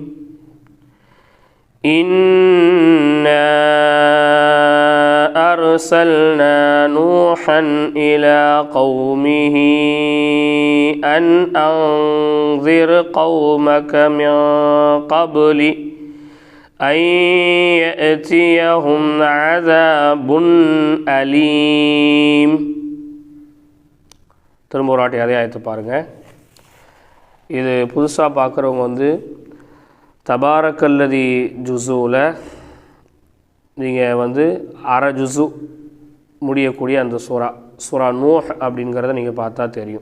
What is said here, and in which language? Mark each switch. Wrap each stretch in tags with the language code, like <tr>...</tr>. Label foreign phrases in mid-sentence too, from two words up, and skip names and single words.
<ar>إنا أرسلنا نوحا إلى قومه أن أنذر قومك من قبل أن يأتيهم عذاب أليم.</ar> <ta>திரும்ப ஒரு வாட்டி அதே ஆயத்தை பாருங்கள். இது புதுசாக பார்க்குறவங்க தபாரக்கல்லதி ஜுசுவில் நீங்கள் அரை ஜுசு முடியக்கூடிய அந்த சூரா நூஹ் அப்படிங்கிறத நீங்கள் பார்த்தா தெரியும்.</ta>